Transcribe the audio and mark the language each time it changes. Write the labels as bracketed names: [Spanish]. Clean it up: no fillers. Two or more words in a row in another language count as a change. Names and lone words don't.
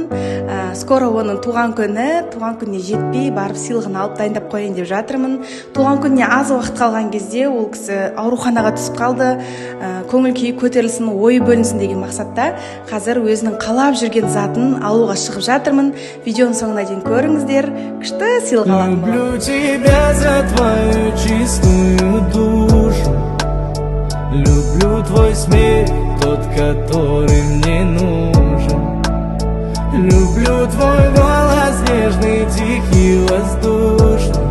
[Kazakh] Скоро оның туған күніне жетпей барып сыйлығын алып дайындап қояйын деп жатырмын. Туған күніне аз уақыт қалған кезде ол кісі ауруханаға түсіп қалды. Көңіл күйі көтерілсін, ойы бөлінсін деген мақсатта қазір өзінің қалап жүрген затын алуға шығып жатырмын. Видеоның соңына дейін көріңіздер. Күшті сыйлық алатын боламын. [Russian] Люблю тебя за твою чистую душу. Люблю твой смех, тот, который мне нужен. Люблю твой голос нежный, тихий, воздушный.